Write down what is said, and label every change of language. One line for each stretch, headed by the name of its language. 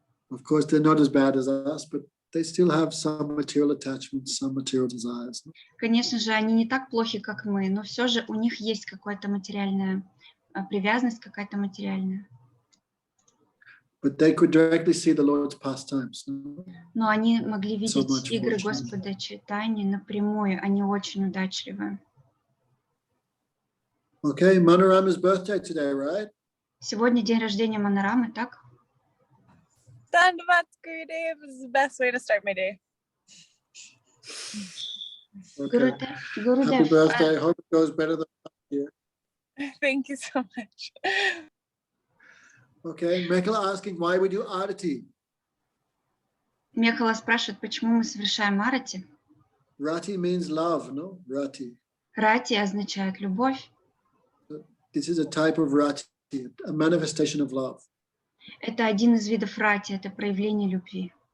English: Of course, they're not as bad as us, but they still have some material attachments, some material desires.
Russian: Конечно же, они не так плохи, как мы, но все же у них есть какая-то материальная привязанность, какая-то материальная.
English: But they could directly see the Lord's pastimes.
Russian: Но они могли видеть игры Господа Чайтаньи напрямую, они очень удачливы.
English: Okay, Manarama's birthday today, right?
Russian: Сегодня день рождения Манарамы, так?
English: Dandavad Gurudev is the best way to start my day. Okay. Gurudev, happy birthday. I hope it goes better than last year. Thank you so much. Okay, Mekhala asking, why we do Arati?
Russian: Мехала спрашивает, почему мы совершаем арати.
English: Rati means love, no? Rati.
Russian: Рати означает любовь.
English: This is a type of Rati, a manifestation of love.
Russian: Это один из видов рати, это проявление любви.